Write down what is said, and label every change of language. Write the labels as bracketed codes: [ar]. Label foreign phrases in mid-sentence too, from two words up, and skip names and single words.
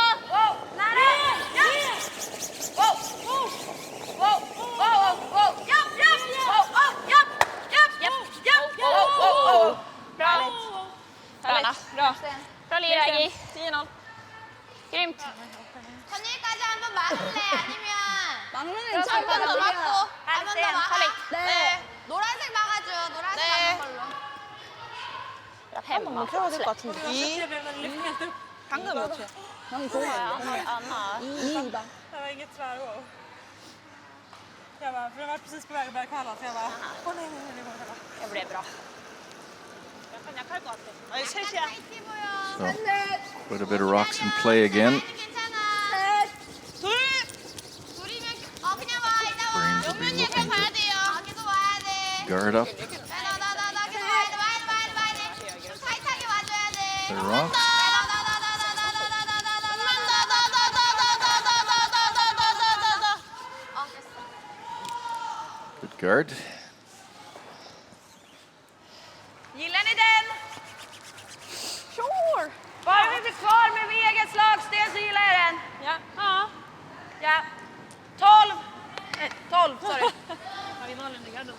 [sv] Nära! Ja! Wow! Wow! Wow! Wow! Japp! Japp! Wow! Japp! Japp! Japp! Japp! Wow! Bra! Bra. Bra. Bra Liragi. 10-0. Grymt. [ko] 선일까지 한번 막을래? 아니면 막는 한 번 더 막고 한 번 더 막아? 네. 노란색 막아줘. 노란색 막는 걸로. 한번 켜야 될 것 같은데. 2. 방금 몇 초야? 난 좋아. Anna. 2다. [sv] Det var inget tvärgång. Jag bara, för jag var precis på väg att börja kalla så jag bara, nej, det går inte. Det blev bra. [ko] 약할 것 같아. 아니, 셋이야. 타이트 보여. [en] So, quite a bit of rocks in play again. [ko] 괜찮아. 둘이면 그냥 와. 이따 와. [en] Brains will be [ko] 용윤이 [en] looking [ko] 계속 가야 [en] to [ko] 돼요. 계속 와야 돼. [en] guard up [ko] 나 계속 와야 돼. 좀 타이트하게 와줘야 돼. [en] the rocks. Good guard. [sv] Gillar ni den? [en] Sure! [sv] Bara vi blir kvar med eget slagsten så gillar jag den. Ja. Ja. Ja. 12. 12, sorry. Ja, vi noll under garden.